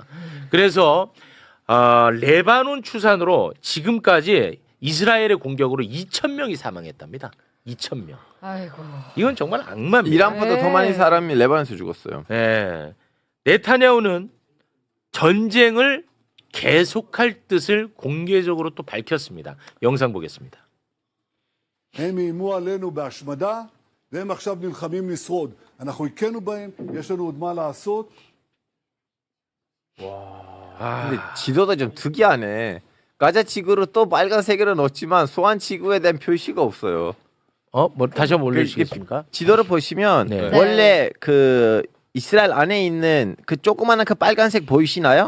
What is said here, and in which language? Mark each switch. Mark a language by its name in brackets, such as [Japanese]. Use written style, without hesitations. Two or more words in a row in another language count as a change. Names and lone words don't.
[Korean] 그래서 레바논 추산으로 지금까지 이스라엘의 공격으로 2,000명이 사망했답니다. 2,000명. 아이고. 이건 정말 악마입니다. 이란보다 더 많은 사람이 레바논에서 죽었어요. 네. 네타냐후는 전쟁을 계속할 뜻을 공개적으로 또 밝혔습니다. 영상 보겠습니다. [Hebrew] הם איימו עלינו בהשמדה, והם עכשיו נלחמים לשרוד. אנחנו הכינו בהם, יש לנו עוד מה לעשות. [Korean] 근데 지도도 좀 특이하네. 가자 지구로 또 빨간색으로 넣었지만 소환 지구에 대한 표시가 없어요. 뭐 다시 한번 올려주시겠습니까? 지도를 보시면 네. 원래 그 이스라엘 안에 있는 그 조그마한 그 빨간색 보이시나요?